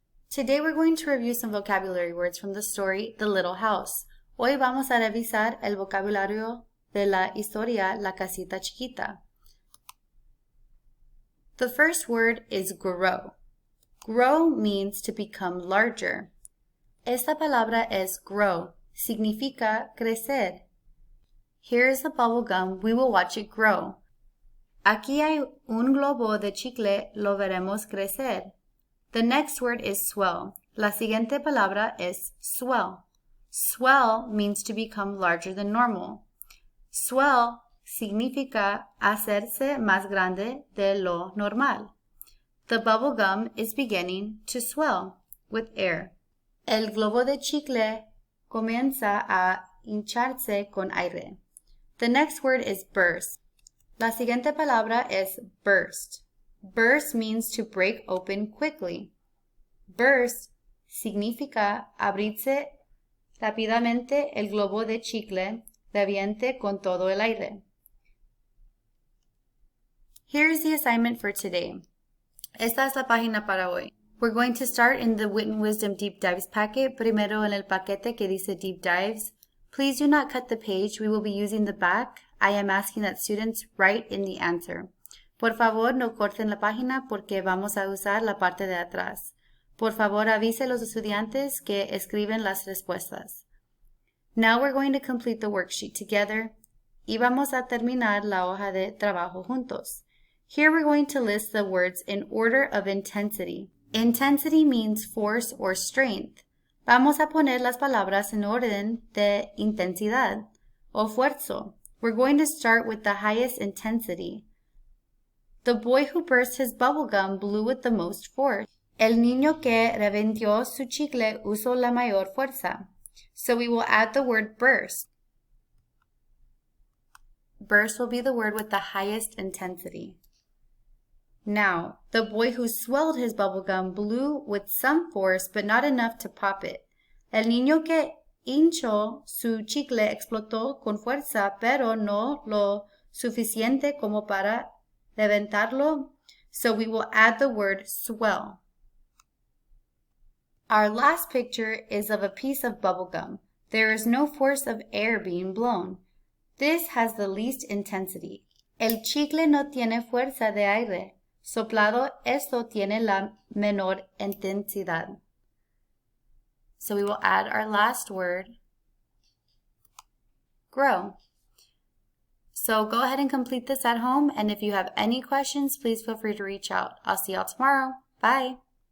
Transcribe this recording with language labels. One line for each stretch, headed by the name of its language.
English: Today we're going to review some vocabulary words from the story The Little House.
Spanish: Hoy vamos a revisar el vocabulario de la historia La Casita Chiquita.
English: The first word is grow. Grow means to become larger.
Spanish: Esta palabra es grow. Significa crecer.
English: Here is the bubble gum. We will watch it grow.
Spanish: Aquí hay un globo de chicle, lo veremos crecer.
English: The next word is swell.
Spanish: La siguiente palabra es swell.
English: Swell means to become larger than normal.
Spanish: Swell significa hacerse más grande de lo normal.
English: The bubble gum is beginning to swell with air.
Spanish: El globo de chicle comienza a hincharse con aire.
English: The next word is burst.
Spanish: La siguiente palabra es burst.
English: Burst means to break open quickly.
Spanish: Burst significa abrirse rápidamente el globo de chicle de ambiente con todo el aire.
English: Here's the assignment for today.
Spanish: Esta es la página para hoy.
English: We're going to start in the Wit Wisdom Deep Dives packet,
Spanish: primero en el paquete que dice Deep Dives.
English: Please do not cut the page. We will be using the back. I am asking that students write in the answer.
Spanish: Por favor, no corten la página porque vamos a usar la parte de atrás. Por favor, avise a los estudiantes que escriben las respuestas.
English: Now we're going to complete the worksheet together
Spanish: y vamos a terminar la hoja de trabajo juntos.
English: Here we're going to list the words in order of intensity. Intensity means force or strength.
Spanish: Vamos a poner las palabras en orden de intensidad o fuerzo.
English: We're going to start with the highest intensity. The boy who burst his bubble gum blew with the most force.
Spanish: El niño que reventó su chicle usó la mayor fuerza.
English: So we will add the word burst. Burst will be the word with the highest intensity. Now, the boy who swelled his bubble gum blew with some force but not enough to pop it.
Spanish: El niño que hinchó su chicle explotó con fuerza, pero no lo suficiente como para reventarlo.
English: So we will add the word swell. Our last picture is of a piece of bubble gum. There is no force of air being blown. This has the least intensity.
Spanish: El chicle no tiene fuerza de aire soplado. Esto tiene la menor intensidad.
English: So we will add our last word, grow. So go ahead and complete this at home, and if you have any questions, please feel free to reach out. I'll see y'all tomorrow. Bye.